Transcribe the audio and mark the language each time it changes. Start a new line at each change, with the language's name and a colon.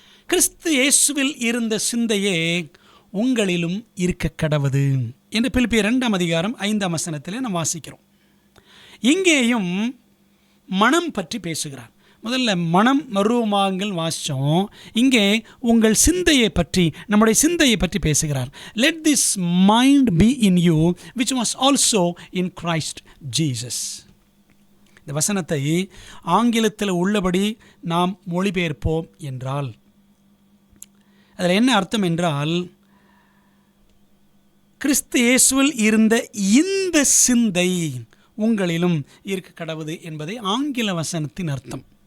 Tamil: கிறிஸ்து இயேசுவில் இருந்த சிந்தையே உங்களிலும் இருக்க கடவது என்று பிலிப்பியர் 2ஆம் அதிகாரம் 5ஆம் வசனத்திலே நாம் வாசிக்கிறோம். இங்கேயும் மனம் பற்றி பேசுகிறார். முதல்ல மனம் மறுரூபமாகுங்கள் வாசித்தோம். இங்கே உங்கள் சிந்தையை பற்றி, நம்முடைய சிந்தையை பற்றி பேசுகிறார்.
English: Let this mind be in you which was also in Christ Jesus.
Tamil: இந்த வசனத்தை ஆங்கிலத்தில் உள்ளபடி நாம் மொழிபெயர்ப்போம் என்றால் அதில் என்ன அர்த்தம் என்றால், கிறிஸ்து இயேசுவில் இருந்த இந்த சிந்தை உங்களிலும் இருக்க கடவுது என்பதை ஆங்கில வசனத்தின் அர்த்தம்.